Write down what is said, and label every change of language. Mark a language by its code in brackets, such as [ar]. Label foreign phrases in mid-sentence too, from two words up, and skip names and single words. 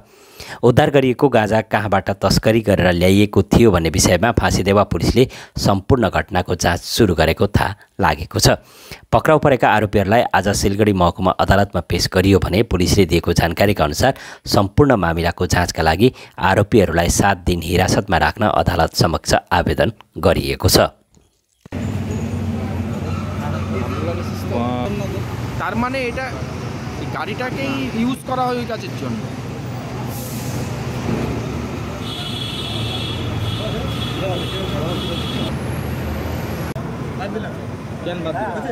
[ne] उद्धार गरिएको गाँजा कहाँबाट तस्करी गरेर ल्याइएको थियो भन्ने विषयमा फाँसीदेवा पुलिसले सम्पूर्ण घटनाको जाँच सुरु गरेको थाहा लागेको छ। पक्राउ परेका आरोपीहरूलाई आज सिलगढी महकुमा अदालतमा पेश गरियो भने पुलिसले दिएको जानकारीका अनुसार सम्पूर्ण मामिलाको जाँचका लागि आरोपीहरूलाई 7 दिन हिरासतमा राख्न अदालत समक्ष आवेदन गरिएको छ। [bn] তার মানে এটা গাড়িটাকেই ইউজ করা হয় ওই কাজের জন্য। কেন বাদ দিলে?